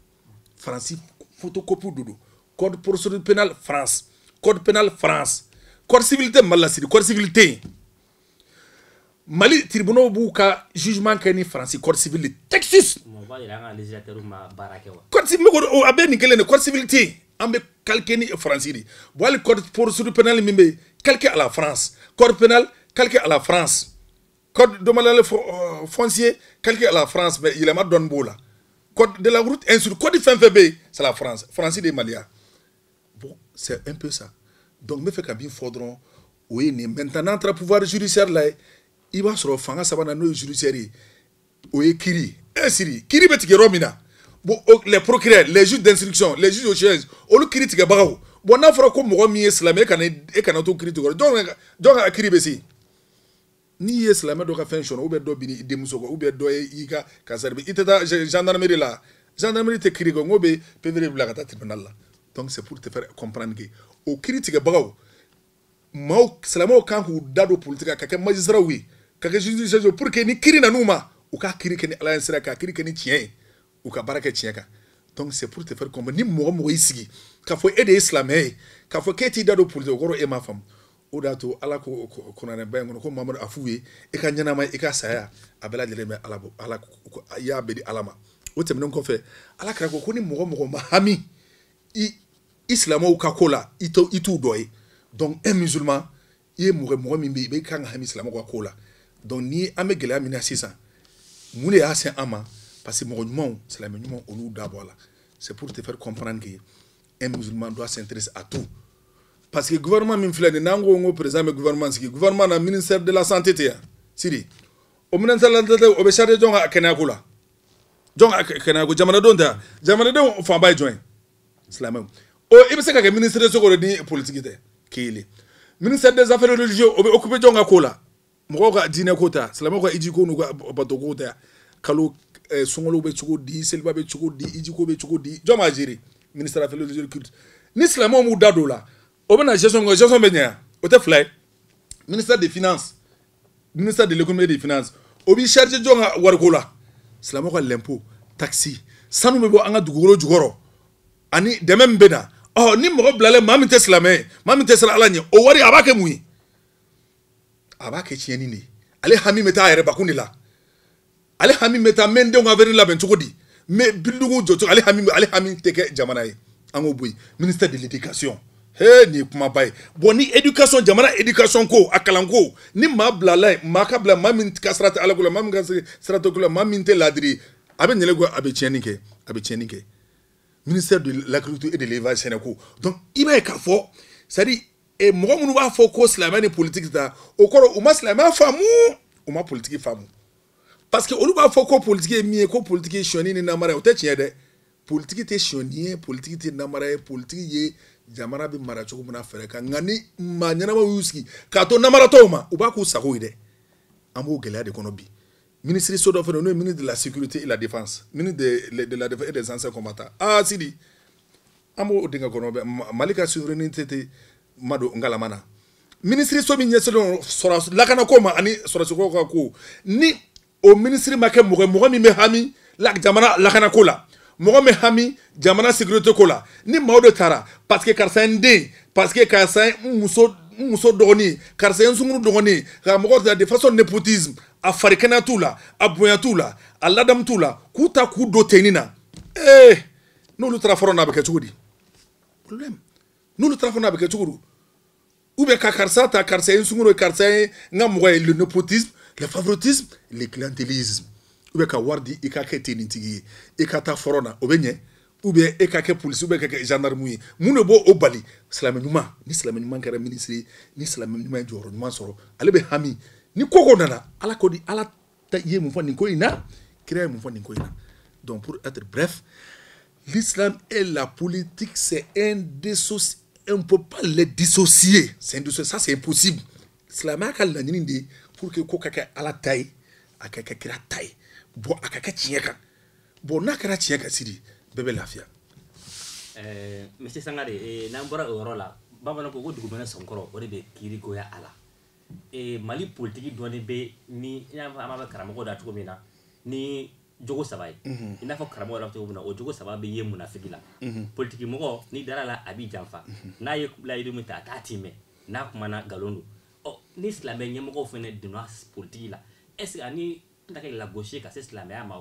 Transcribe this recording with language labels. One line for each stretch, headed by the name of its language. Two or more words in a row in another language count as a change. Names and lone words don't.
Bambara: photocopie de don
French: code procédure pénale France code pénal France code civil
Bambara: tɛ Mali la sidi
French: code civil
Bambara: tɛ yen Mali tribunaux b'u ka jugement kɛ ni
French: France code civil
Bambara: de Texas
French: code civil
Bambara: a bɛ nin kelen de
French: code civil
Bambara: tɛ yen an bɛ calquer ni France de bon hali
French: code procédure pénale
Bambara: min bɛ yen
French: calqué à la France code pénal calqué à la France code domanial foncier calqué à la France mais
Bambara: yɛlɛma dɔɔni b'o la
French: code de la route ainsi code
Bambara: fɛn fɛn bɛ yen
French: c'est la France
Bambara: de ye Maliya bon
French: c'est un peu ça donc
Bambara: n bɛ fɛ ka min fɔ dɔrɔn o ye nin maintenant n'an taara
French: pouvoir judiciaire
Bambara: la ye i b'a sɔrɔ fanga sabanan n'o ye judiciaire ye o ye kiiri siri kiiri bɛ tigɛ yɔrɔ min na
French: bon les procureurs les juges d'instruction les juges au siège
Bambara: olu critique bagaw bon n'a fɔra ko mɔgɔ min ye silamɛ e kana to critique donc a kiri bɛ se n'i ye silamɛ dɔ ka fɛn sɔrɔ
French: ou bien
Bambara: dɔ bini i denmuso kɔ
French: ou bien
Bambara: dɔ ye i ka kasari i tɛ taa gendarmerie la gendarmerie tɛ kiri kɔ n ko bɛ PV bila ka taa tribunal la
French: donc c'est pour te faire comprendre que
Bambara: o kiri tigɛbagaw maaw silamɛw kan k'u da don politique ka kɛ magistrat ye ka kɛ juge
French: pour que
Bambara: ni kiri nan'u ma u ka kiri kɛ ni ala ye sira ka kiri kɛ ni tiɲɛ ye u ka baara kɛ tiɲɛ kan
French: donc c'est pour te faire comprendre
Bambara: ni mɔgɔ mɔgɔ y'i sigi k'a fɔ e de ye silamɛ ye k'a fɔ k'e t'i da don politique o kɔrɔ e m'a faamu o de y'a to ala ko kuranɛba in kɔnɔ ko mamadu a f'u ye i ka ɲɛnama i ka saya a bɛɛ lajɛlen bɛ ala i y'a bɛɛ di ala ma o tɛmɛnen kɔfɛ ala kɛra ko ni mɔgɔ mɔgɔ ma hami i silamɛw ka ko la i t'u dɔ ye
French: donc un musulman
Bambara: i ye mɔgɔ min bɛ yen i kan ka hami silamɛw ka ko la donc ni an bɛ gɛlɛya min na sisan mun de y'a se an ma
French: parce que
Bambara: mɔgɔ ɲumanw silamɛ ɲumanw olu dabɔ a la
French: c'est pour te faire comprendre que un musulman doit s'intéresser à tout parce que
Bambara: gouvernement min filɛ nin n'an ko n ko président bɛ gouvernement sigi gouvernement na
French: ministère de la santé
Bambara: tɛ yan sidi o
French: ministère de la santé
Bambara: o bɛ chargé jɔn ka kɛnɛyako la jɔn ka kɛnɛyako jamanadenw tɛ yan jamanadenw fanba ye jɔn ye silamɛw o i bɛ se ka kɛ
French: ministre de secours
Bambara: ni politique tɛ kelen
French: ministère des affaires religieuses
Bambara: o bɛ occupé jɔn ka ko la mɔgɔw ka diinɛ ko ta silamɛw ka hiji ko n'u ka bato ko ta kalo sunkalo bɛ cogo di seliba bɛ cogo di hiji ko bɛ cogo di jɔn b'a gérer
French: ministère des affaires religieuses culte
Bambara: ni silamɛw m'u da don la o bɛ na gestion bɛ ɲɛ yan o tɛ fila ye
French: ministère des finances ministère de l'économie et des finances
Bambara: o b'i chargé jɔn ka wariko la silamɛw ka
French: l'impôt taxe
Bambara: sanu bɛ bɔ an ka dugukolo jukɔrɔ ani dɛmɛ min bɛ na ni mɔgɔ bilalen maa min tɛ silamɛ ye maa min tɛ siran ala ɲɛ o wari a b'a kɛ mun ye a b'a kɛ tiɲɛni de ye ale hami bɛ taa a yɛrɛ bakun de la ale hami bɛ taa n denw ka avenir labɛn cogo di n bɛ bilidugu jɔ cogo ale hami tɛ kɛ jamana ye an k'o bɔ yen
French: ministère de l'éducation
Bambara: nin ye kumaba ye bon ni éducation jamana éducation ko a kalan ko ni maa bilala ye maa ka bila maa min ka sira tɛ ala ko la maa min ka sira tɛ ko la maa min tɛ laadiri a bɛ ɲɛlɛ ko a bɛ tiɲɛni kɛ
French: ministère de l'agriculture et de l'élevage
Bambara: sɛnɛko donc i b'a ye k'a fɔ
French: c'est à dire
Bambara: mɔgɔ minnu b'a fɔ ko silamɛ ni politique ta o kɔrɔ u ma silamɛya faamu u ma politique faamu
French: parce que
Bambara: olu b'a fɔ ko politique ye min ye ko politique ye sɔni ni namara ye o tɛ tiɲɛ dɛ politique tɛ sɔni ye politique tɛ namara ye politique ye jamana bɛ mara cogo min na fɛrɛ kan nka ni maa ɲɛnamaw y'u sigi k'a to namaratɔw ma u b'a k'u sago ye dɛ an b'o gɛlɛya de kɔnɔ bi ministre so dɔ fana n'o ye
French: ministre de la sécurité et la défense ministre de la défense et des anciens combattants
Bambara: sidi an b'o denkɛ kɔnɔ bɛ mali ka souveraineté tɛ ma don ngalama na ministre so min ɲɛsinnen sɔrɔ lakanako ma ani sɔrɔsiko ka ko ni o ministre ma kɛ mɔgɔ min bɛ hami jamana lakanako la mɔgɔ min hami jamana sécurité ko la ni maaw de taara
French: parce que
Bambara: karisa ye n den
French: parce que
Bambara: karisa ye n muso dɔgɔnin karisa ye n sunkuru dɔgɔnin ka mɔgɔw ta
French: de façon népotisme
Bambara: a farikɛnɛ t'u la a bonya t'u la a ladamu t'u la k'u ta k'u don tenni na n'olu taara fɔlɔ n'a bɛ kɛ cogo di problème n'olu taara fɔlɔ n'a bɛ kɛ cogo di
French: ou bien
Bambara: ka karisa ta karisa ye n sunkuru ye karisa ye n ka mɔgɔ ye
French: le népotisme le favoritisme le clientélisme ou bien
Bambara: ka wari di i ka kɛ tennitigi ye i ka taa fɔlɔ na o bɛ ɲɛ
French: ou bien
Bambara: e ka kɛ polisi
French: ou bien
Bambara: ka kɛ gendarme ye mun de b'o bali silamɛ ɲuman ni silamɛ ɲuman kɛra ministre ye ni silamɛ ɲuman ye jɔyɔrɔ ɲuman sɔrɔ ale bɛ hami ni koko nana ala ko di ala ye mun fɔ nin ko in na kira ye mun fɔ nin ko in na
French: donc pour être bref l'islam et la politique c'est on ne peut pas les dissocier ça c'est impossible
Bambara: silamɛya ka laɲini de
French: pour que
Bambara: ko ka kɛ ala ta ye a ka kɛ kira ta ye bon a ka kɛ tiɲɛ kan bon n'a kɛra tiɲɛ kan sidi bɛɛ bɛ lafiya monsieur Sangare n'an bɔra o yɔrɔ la bamananw ko dugumɛnɛ sɔnkɔrɔ o de bɛ kiirigoya a la mali politique dɔɔni bɛ ni i n'a fɔ an b'a fɔ karamɔgɔw da cogo min na ni jogo saba ye i n'a fɔ karamɔgɔ yɛrɛ cogo min na o jogo saba bɛ ye munafigi la politique mɔgɔ ni dara la a b'i janfa n'a ye layidu min ta a t'a timɛ n'a kumana nkalon don ni silamɛ ɲɛmɔgɔw fana donna politique la
French: est-ce que
Bambara: ani tɛna kɛ lagosi ka se silamɛya ma wa